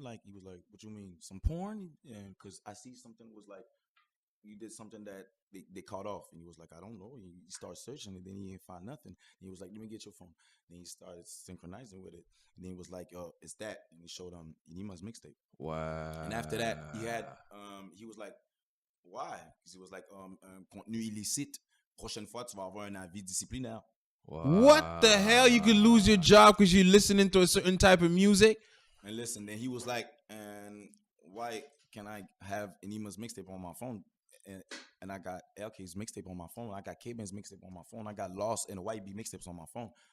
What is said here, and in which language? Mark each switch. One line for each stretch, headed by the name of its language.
English: Like, he was like, what you mean, some porn? And because I see something was like, you did something that they caught off, and he was like, I don't know. He started searching, and then he ain't find nothing. And he was like, let me get your phone. Then he started synchronizing with it, and then he was like, yo, it's that, and he showed Inima's mixtape. Wow. And after that, he was like, why? Because he was like,
French: contenu illicite. Prochaine fois, tu vas avoir un avis disciplinaire.
English: Wow. What the hell? You could lose your job because you're listening to a certain type of music? And listen, then he was like, and why can I have Inima's mixtape on my phone? And I got LK's mixtape on my phone. I got K-Ben's mixtape on my phone. I got Lost and White B mixtapes on my phone.